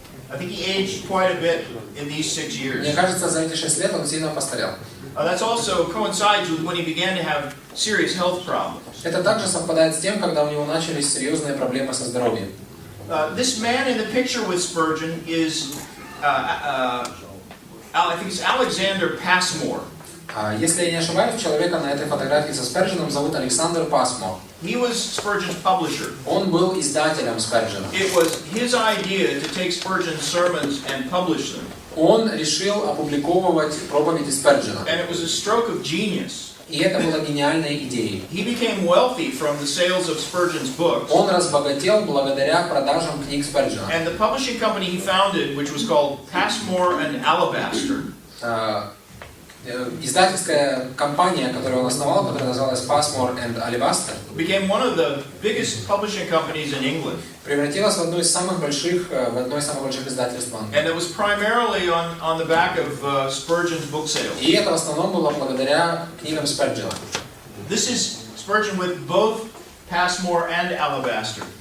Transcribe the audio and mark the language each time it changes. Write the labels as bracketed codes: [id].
[en] I think he aged quite a bit in these 6 years. [ru] Мне кажется, за эти 6 лет он сильно постарел. [en] That's also coincides with when he began to have serious health problems. [ru] Это также совпадает с тем, когда у него начались серьезные проблемы со здоровьем. [en] This man in the picture with Spurgeon is, I think it's Alexander Passmore. [ru] Если я не ошибаюсь, человека на этой фотографии со Спердженом зовут Александр Пасмор. [en] He was Spurgeon's publisher. [ru] Он был издателем Сперджена. [en] It was his idea to take Spurgeon's sermons and publish them. [ru] Он решил опубликовывать проповеди Сперджена. [en] And it was a stroke of genius. [ru] И это была гениальная идея. [en] He became wealthy from the sales of Spurgeon's books. [ru] Он разбогател благодаря продажам книг Сперджена. [en] And the publishing company he founded, which was called Passmore and Alabaster, [ru] Издательская компания, которую он основал, которая называлась Passmore and Alabaster, [en] became one of the biggest publishing companies in England. [ru] превратилась в одно из самых больших издательств Англии. [en] And it was primarily on the back of Spurgeon's book sales. [ru] И это в основном было благодаря книгам Сперджена. [en] This is Spurgeon with both Passmore and Alabaster.